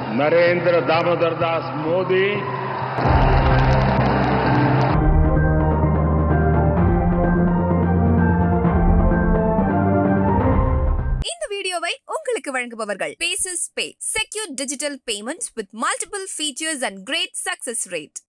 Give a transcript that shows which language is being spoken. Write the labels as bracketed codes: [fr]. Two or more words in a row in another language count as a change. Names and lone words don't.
[hi] नरेंद्र दामोदर दास मोदी [ta] இந்த வீடியோவை உங்களுக்கு வழங்குபவர்கள் [en] Paces Pay secure digital payments with multiple features and great success rate.